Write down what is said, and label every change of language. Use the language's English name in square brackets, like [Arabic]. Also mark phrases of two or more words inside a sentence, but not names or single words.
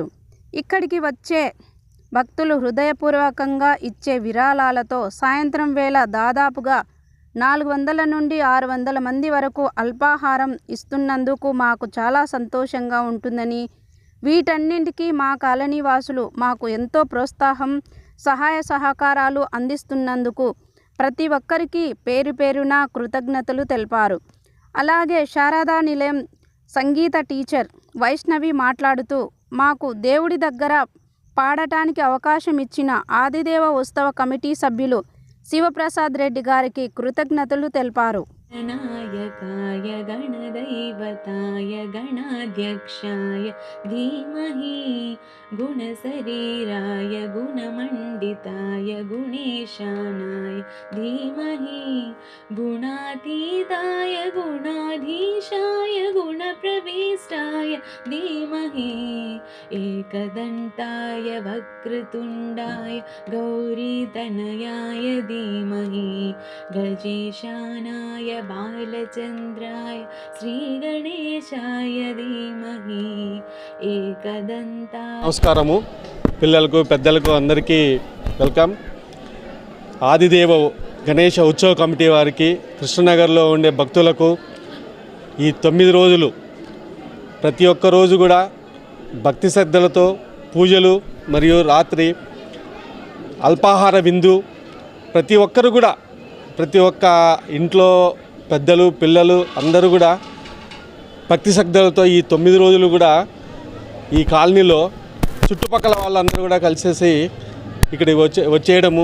[Telugu] ఇక్కడికి వచ్చే భక్తులు హృదయపూర్వకంగా ఇచ్చే విరాళాలతో సాయంత్రం వేళ దాదాపుగా 400 నుండి 600 మంది వరకు అల్పాహారం ఇస్తున్నందుకు మాకు చాలా సంతోషంగా ఉంటుందని, వీటన్నింటికీ మా కాలనీ వాసులు మాకు ఎంతో ప్రోత్సాహం, సహాయ సహకారాలు అందిస్తున్నందుకు ప్రతి ఒక్కరికి పేరు పేరున కృతజ్ఞతలు తెలిపారు. అలాగే శారదా నిలయం సంగీత టీచర్ వైష్ణవి మాట్లాడుతూ, మాకు దేవుడి దగ్గర పాడటానికి అవకాశం ఇచ్చిన ఆదిదేవ ఉత్సవ కమిటీ సభ్యులు శివప్రసాద్ రెడ్డి గారికి కృతజ్ఞతలు తెలిపారు. [Sanskrit] गणनायकाय गणदैवताय गणाध्यक्षाय धीमहि गुणशरीराय गुणमण्डिताय गुणेशानाय धीमहि गुणातीताय गुणाधीशाय गुणप्रविष्टाय धीमहि एकदन्ताय वक्रतुण्डाय गौरीतनयाय धीमहि गजेशानाय बालचन्द्राय श्रीगणेशाय धीमहि एकदन्ता. [Telugu] నమస్కారము పిల్లలకు పెద్దలకు అందరికీ వెల్కమ్. ఆదిదేవ గణేష ఉత్సవ కమిటీ వారికి, కృష్ణనగర్లో ఉండే భక్తులకు ఈ 9 రోజులు ప్రతి ఒక్క రోజు కూడా భక్తి శ్రద్ధలతో పూజలు మరియు రాత్రి అల్పాహార విందు, ప్రతి ఒక్కరు కూడా ప్రతి ఒక్క ఇంట్లో పెద్దలు పిల్లలు అందరూ కూడా భక్తి శ్రద్ధలతో ఈ 9 రోజులు కూడా ఈ కాలనీలో చుట్టుపక్కల వాళ్ళందరూ కూడా కలిసేసి ఇక్కడికి వచ్చేయడము.